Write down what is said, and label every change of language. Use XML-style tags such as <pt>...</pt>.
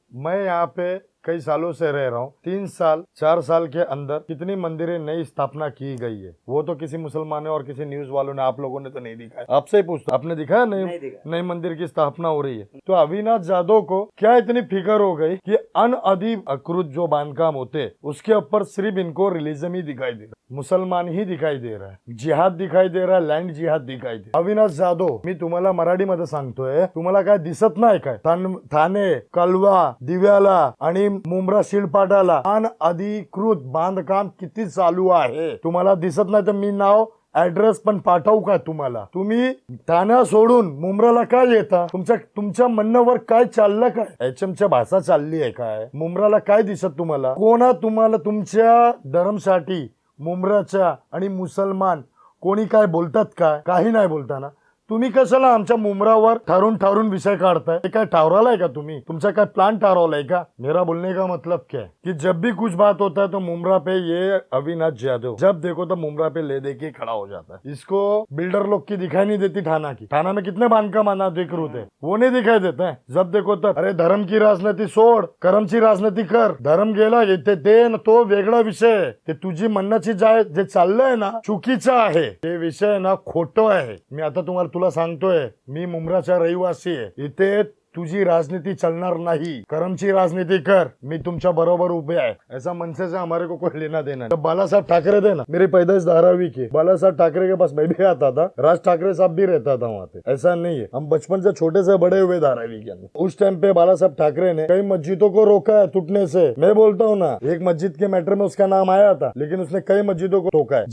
<hi>मैं यहाँ पे कई सालों से रह रहा हूँ। 3 साल 4 साल के अंदर कितनी मंदिरें नई स्थापना की गई है, वो तो किसी मुसलमानों और किसी न्यूज वालों ने, आप लोगों ने तो नहीं दिखाया। आपसे ही पूछता, आपने दिखाया? नई मंदिर की स्थापना हो रही है। तो अविनाश यादव को क्या इतनी फिक्र हो गई कि अनअधिकृत जो बांधकाम होते उसके ऊपर सिर्फ इनको रिलीजन ही दिखाई दे रहा, मुसलमान ही दिखाई दे रहा है, जिहाद दिखाई दे रहा है, लँड जिहाद दिखाई दे।</hi> <mr>अविनाश यादव, मी तुम्हाला मराठीमध्ये सांगतोय, तुम्हाला काय दिसत नाही काय? ठाणे, कलवा, दिव्याला आणि मुंब्रा शिलपाटाला अनअधिकृत बांधकाम किती चालू आहे तुम्हाला दिसत नाही? तर मी नाव ऍड्रेस पण पाठवू का तुम्हाला? तुम्ही ठाणा सोडून मुंब्राला काय येता? तुमच्या म्हणण्यावर काय चाललं काय? एचएमच्या भाषा चालली आहे काय? मुंब्राला काय दिसत तुम्हाला? कोणा तुम्हाला तुमच्या धर्मसाठी मुंब्राच्या आणि मुसलमान कोणी काय बोलतात काय, काही नाही बोलता ना. तुम्ही कशाला आमच्या मुमरावर ठरून विषय काढताय? हे काय ठरवलाय का तुम्ही? तुमचा काय प्लान ठरवलाय का?</mr> <hi>मेरा बोलने का मतलब क्या है कि जब भी कुछ बात होता है तो मुमरा पे ये अविनाश यादव जब देखो तो मुमरा पे ले दे के खड़ा हो जाता है. इसको बिल्डर लोग की दिखाई नहीं देती ठाणा की. ठाणा में कितने बांधकाम अधिकृत है, वो नहीं दिखाई देते हैं. जब देखो तब अरे धर्म की राजनीती</hi> <mr>सोड, कर्मची राजनीती कर. धर्म गेला ते तो वेगळा विषय. ते तुझी म्हणण्याची जे चाललंय ना चुकीचं आहे. ते विषय ना खोटं आहे. मी आता तुम्हाला तुला सांगतोय, मी मुंब्राचा रहिवासी आहे. इथे तुझी राजनीति चलणार नहीं, कर्मची राजनीति कर. मी तुमच्या बरोबर उभे आहे.</mr> <hi>ऐसा मनसे से हमारे को कोई लेना देना नहीं. जब बाला साहब ठाकरे थे ना, मेरी पैदाइश धारावी की, बाला साहब ठाकरे के पास मैं भी आता था, राज ठाकरे साहब भी रहता था वहाँ पे. ऐसा नहीं है, हम बचपन से छोटे से बड़े हुए धारावी के अंदर. उस टाइम पे बाला साहब ठाकरे ने कई मस्जिदों को रोका है टूटने से. मैं बोलता हूँ ना, एक मस्जिद के मैटर में उसका नाम आया था, लेकिन उसने कई मस्जिदों को रोका है.</hi>